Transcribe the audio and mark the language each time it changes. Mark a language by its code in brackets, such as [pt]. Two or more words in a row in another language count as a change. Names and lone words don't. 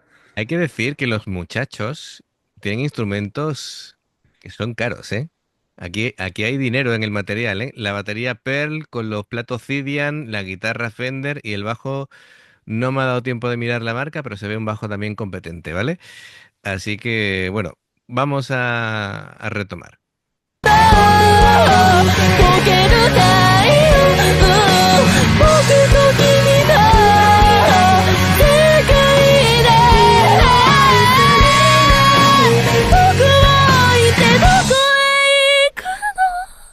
[es] Hay que decir que los muchachos tienen instrumentos que son caros, ¿eh? Aquí hay dinero en el material, ¿eh? La batería Pearl con los platos Cydian, la guitarra Fender y el bajo. No me ha dado tiempo de mirar la marca, pero se ve un bajo también competente, ¿vale? Así que, bueno, vamos a retomar. [ja] 溶ける太陽僕と君の世界で僕を置いてどこへ行くの